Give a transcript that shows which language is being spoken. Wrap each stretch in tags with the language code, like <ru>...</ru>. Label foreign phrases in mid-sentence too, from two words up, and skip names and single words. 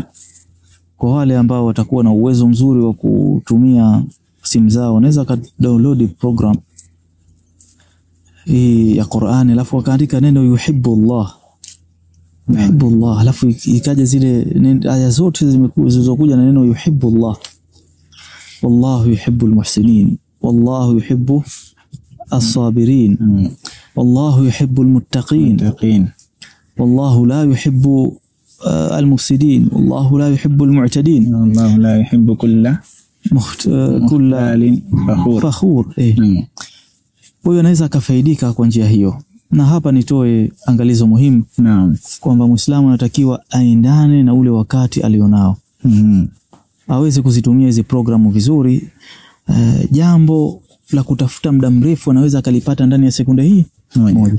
<sw>kwa wale ambao watakuwa na uwezo mzuri wa kutumia simu zao, wanaweza download program ya Qur'an, alafu wakaandika neno yuhibbullah, yuhibbullah, alafu ikaja zile aya zote zilizokuja na neno yuhibbullah.</sw> <ar>والله يحب المحسنين والله يحب الصابرين والله يحب المتقين والله لا يحب المفسدين، والله لا يحب المعتدين، والله لا يحب كل مختال فخور.</ar> <sw>Huyo anaweza kafaidika kwa njia hiyo. Na hapa nitoe angalizo muhimu, kwamba Muislamu anatakiwa aendane na ule wakati alionao, aweze kuzitumia hizi programu vizuri. Jambo la kutafuta muda mrefu anaweza kalipata ndani ya sekunde hii moja.</sw>